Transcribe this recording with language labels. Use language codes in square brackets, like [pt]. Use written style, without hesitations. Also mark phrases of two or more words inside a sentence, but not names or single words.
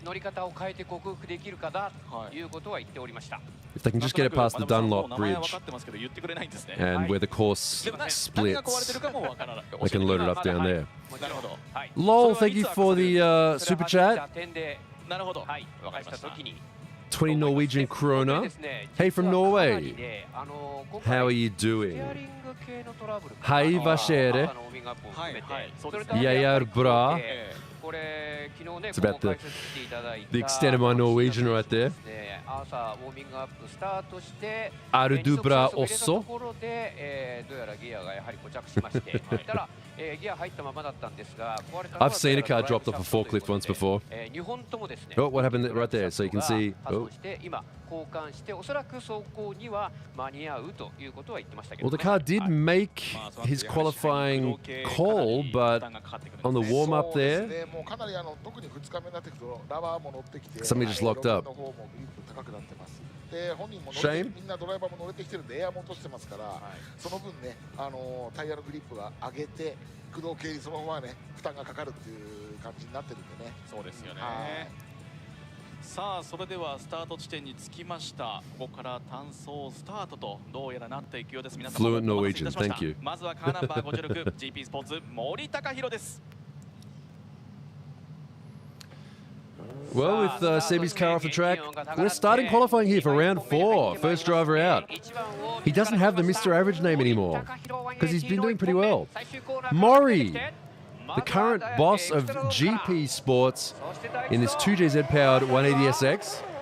[en] If they can just get it past the Dunlop Bridge and where the course splits, they can load it up down there. Lol, thank you for the super chat. 20 Norwegian krona. Hey from Norway. How are you doing? [no] Hei, hva skjer det? Jeg er bra. [en] It's about the extent of my Norwegian right there. [no] Er du bra også? [en] I've seen a car dropped off a forklift once before. Oh, what happened right there? So you can see. Oh. Well, the car did make his qualifying call, but on the warm-up there, something just locked up. Shame? [ja] みんなドライバーも乗れてきてるんでエアも落としてますから、その分ね、タイヤのグリップが上げて駆動系にそのままね負担がかかるっていう感じになってるんでね。そうですよね。さあそれではスタート地点に着きました。ここから単走スタートとどうやらなっていくようです。皆さん [en] Fluent Norwegian, thank you. [ja] まずはカーナンバー56 GP スポーツ森高弘です。 [en] Well, with Sebi's car off the track, we're starting qualifying here for round 4. First driver out. He doesn't have the Mr. Average name anymore because he's been doing pretty well. Mori, the current boss of GP Sports in this 2JZ-powered 180SX.